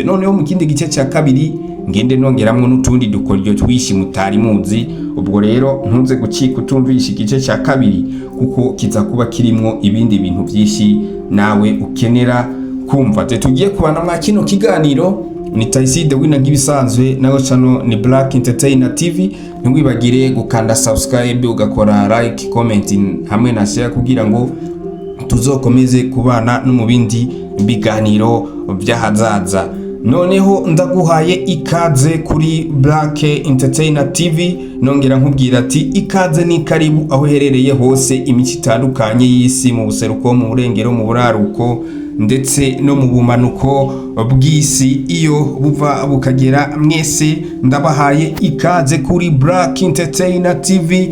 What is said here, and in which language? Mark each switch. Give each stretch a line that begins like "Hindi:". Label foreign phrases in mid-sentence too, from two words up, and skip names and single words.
Rundi: Noneho mu kindi gice ca kabiri ngende nongeramwo n'utundi dukoryo twishi mutari muzi. Ubwo rero ntuze gucika utumvisha igice ca kabiri kuko kiza kuba kirimwo ibindi bintu byinshi nawe ukenera kumva. Tugiye kubana mwa kino kiganiro ni Taiside wina nk'ibisanzwe, nawe channel ni Black Entertainer TV. Ntiwibagire gukanda subscribe, ugakora like, comment hamwe na share kugira ngo tuzokomeze kubana no mu bindi biganiro by'ahazaza. Noneho ndaguhaye ikaze kuri Black Entertainer TV, nongera nkubwira ati ikaze ni karibu aho herereye hose imico itandukanye y'isi, mu buseruko, mu burengero, mu buraruko ndetse no mu bumanuko bw'isi iyo buva bukagera, mwese ndabahaye ikaze kuri Black Entertainer TV.